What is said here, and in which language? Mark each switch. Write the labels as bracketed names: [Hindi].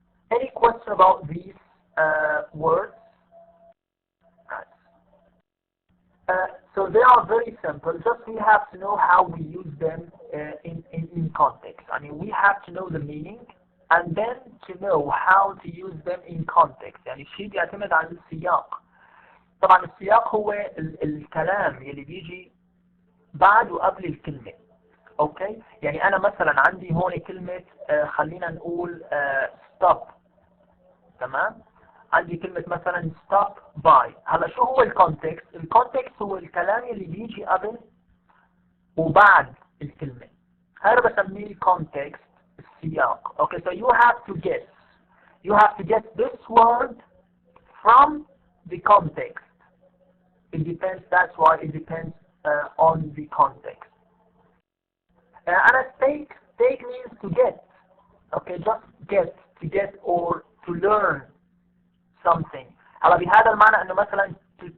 [English] Any question about these words? So they are very simple. Just we have to know how we use them in context. I mean, we have to know the meaning and then to know how to use them in context. [Arabic] يعني الشيء بيعتمد على السياق. طبعا السياق هو الكلام اللي بيجي بعد وقبل الكلمة. اوكي؟ يعني انا مثلا عندي هون كلمة خلينا نقول stop. تمام؟ عندي كلمة مثلا [English] stop by. [Arabic] هلا شو هو الكونتكست؟ الكونتكست هو الكلام اللي بيجي قبل وبعد الكلمة. هذا بسميه الكونتكست، السياق. [English] Okay, so you have to guess. You have to get this word from the context. It depends, that's why it depends on the context. And a take means to get. Okay, just get, to get or to learn something. [Arabic] هلا بهذا المعنى انه مثلا [English] to